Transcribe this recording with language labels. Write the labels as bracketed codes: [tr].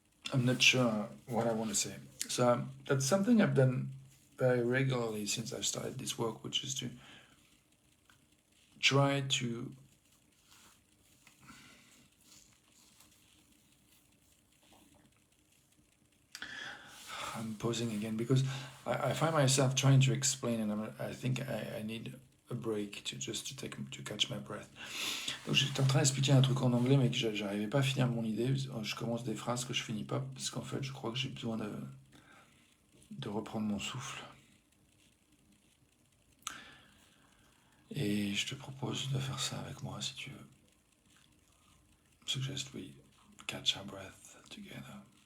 [en] I'm not sure what I want to say. So that's something I've done very regularly since I've started this work, which is to try to I'm pausing again because I find myself trying to explain and I think I need a break to catch my breath. [fr] Donc j'étais en train d'expliquer un truc en anglais mais que j'arrivais pas à finir mon idée. Je commence des phrases que je finis pas parce qu'en fait je crois que j'ai besoin de reprendre mon souffle. Et je te propose de faire ça avec moi si tu veux. [en] Suggest we catch our breath together.